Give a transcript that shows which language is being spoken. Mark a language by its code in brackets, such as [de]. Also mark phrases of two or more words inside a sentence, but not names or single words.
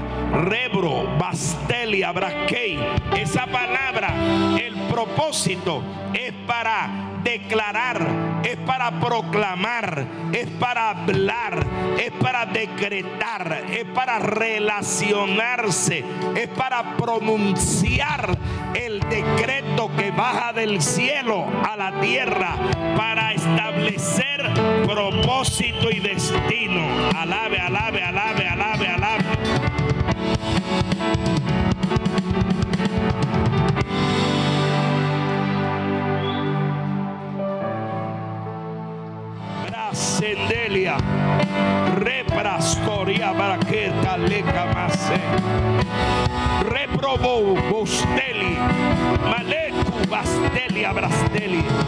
[es] Rebro, Bastelia, Braquei. Esa palabra, el propósito es para declarar, es para proclamar, es para hablar, es para decretar, es para relacionarse, es para pronunciar el decreto que baja del cielo a la tierra, para establecer propósito y destino. Alabe, alabe, alabe, alabe, alabe. Brasendelia, reprastoria, braqueta, leca, mase, reprobo, bosteli, malecu, bastelia, brasteli,